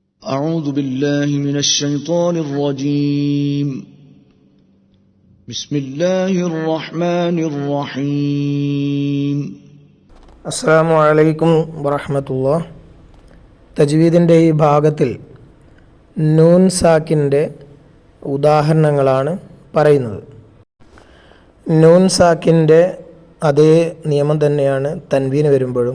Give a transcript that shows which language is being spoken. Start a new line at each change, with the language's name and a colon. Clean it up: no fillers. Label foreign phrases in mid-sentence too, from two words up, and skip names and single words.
Arabic: أعوذ بالله من الشيطان الرجيم بسم الله الرحمن الرحيم السلام عليكم ورحمة الله.
Malayalam: തജ്വീദിൻ്റെ ഈ ഭാഗത്തിൽ നൂൻ സാക്കിൻ്റെ ഉദാഹരണങ്ങളാണ് പറയുന്നത്. നൂൻ സാക്കിൻ്റെ അതേ നിയമം തന്നെയാണ് തൻവീന് വരുമ്പോഴും.